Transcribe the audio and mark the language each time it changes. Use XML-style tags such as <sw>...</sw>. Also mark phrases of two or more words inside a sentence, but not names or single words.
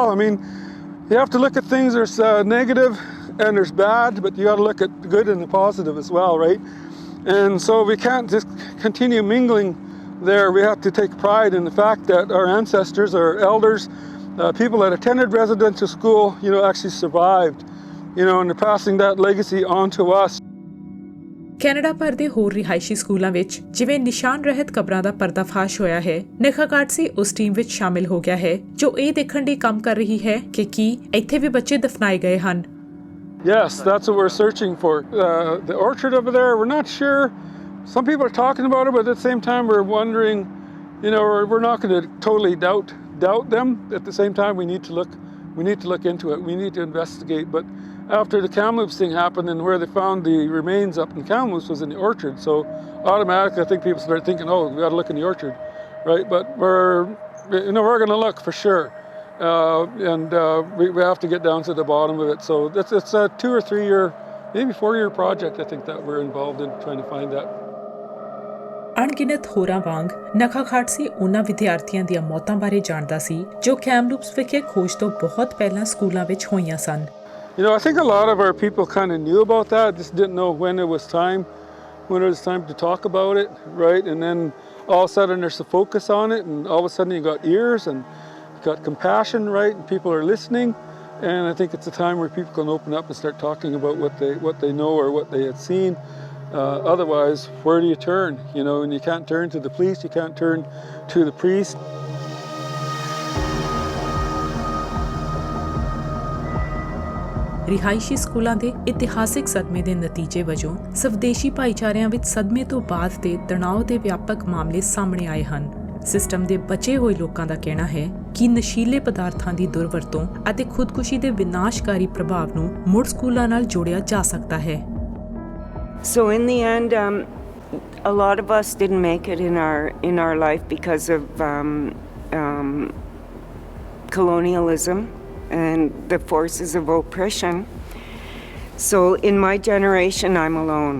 <en>I mean, you have to look at things. There's negative and there's bad, but you got to look at the good and the positive as well, right? And so we can't just continue mingling there. We have to take pride in the fact that our ancestors, our elders, people that attended residential school, you know, actually survived, you know, and they're passing that legacy on to us.</en> <pa>ਕੈਨੇਡਾ ਭਰ ਦੇ ਹੋਰ ਰਿਹਾਇਸ਼ੀ ਸਕੂਲਾਂ ਵਿੱਚ ਜਿਵੇਂ ਨਿਸ਼ਾਨ ਰਹਿਤ ਕਬਰਾਂ ਦਾ ਪਰਦਾਫਾਸ਼ ਹੋਇਆ ਹੈ, ਨਖਾਖਾਟਸੀ ਉਸ ਟੀਮ ਵਿੱਚ ਸ਼ਾਮਿਲ ਹੋ ਗਿਆ ਹੈ ਜੋ ਇਹ ਦੇਖਣ ਲਈ ਕੰਮ ਕਰ ਰਹੀ ਹੈ ਕਿ ਕੀ ਇੱਥੇ ਵੀ ਬੱਚੇ ਦਫਨਾਏ ਗਏ ਹਨ।</pa> <en>Yes, that's what we're searching for. The orchard over there, we're not sure. Some people are talking about it, but at the same time we're wondering, you know, we're not going to totally doubt them. At the same time, we need to look into it. We need to investigate. But after the Kamloops thing happened and where they found the remains up in Kamloops was in the orchard, so automatically I think people start thinking, oh, we got to look in the orchard, right? But we're going to look for sure. And we have to get down to the bottom of it. So it's a 2 or 3 year, maybe 4 year project, I think, that we're involved in trying to find that.</en> <pa>ਅਣਗਿਣਤ ਹੋਰਾਂ ਵਾਂਗ ਨਖਾਖਾਟਸੀ ਉਹਨਾਂ ਵਿਦਿਆਰਥੀਆਂ ਦੀਆਂ ਮੌਤਾਂ ਬਾਰੇ ਜਾਣਦਾ ਸੀ ਜੋ ਕੈਮਲੂਪਸ ਵਿਖੇ ਖੋਜ ਤੋਂ ਬਹੁਤ ਪਹਿਲਾਂ ਸਕੂਲਾਂ ਵਿੱਚ ਹੋਈਆਂ ਸਨ।</pa> <en>You know, I think a lot of our people kind of knew about that, just didn't know when it was time to talk about it, right? And then all of a sudden there's a focus on it, and all of a sudden you got ears and you got compassion, right? And people are listening, and I think it's a time where people can open up and start talking about what they know or what they had seen. Otherwise, where do you turn? You know, and you can't turn to the police, you can't turn to the priest.</en> <pa>ਰਿਹਾਇਸ਼ੀ ਸਕੂਲਾਂ ਦੇ ਇਤਿਹਾਸਿਕ ਸਦਮੇ ਦੇ ਨਤੀਜੇ ਵਜੋਂ ਸਵਦੇਸ਼ੀ ਭਾਈਚਾਰਿਆਂ ਵਿੱਚ ਸਦਮੇ ਤੋਂ ਬਾਅਦ ਦੇ ਤਣਾਅ ਦੇ ਵਿਆਪਕ ਮਾਮਲੇ ਸਾਹਮਣੇ ਆਏ ਹਨ। ਸਿਸਟਮ ਦੇ ਬਚੇ ਹੋਏ ਲੋਕਾਂ ਦਾ ਕਹਿਣਾ ਹੈ ਕਿ ਨਸ਼ੀਲੇ ਪਦਾਰਥਾਂ ਦੀ ਦੁਰਵਰਤੋਂ ਅਤੇ ਖੁਦਕੁਸ਼ੀ ਦੇ ਵਿਨਾਸ਼ਕਾਰੀ ਪ੍ਰਭਾਵ ਨੂੰ ਮੁੜ ਸਕੂਲਾਂ ਨਾਲ ਜੋੜਿਆ ਜਾ ਸਕਦਾ ਹੈ।</pa> <en>So in the end, a lot of us didn't make it in our life because of colonialism and the forces of oppression. So in my generation, I'm alone.</en>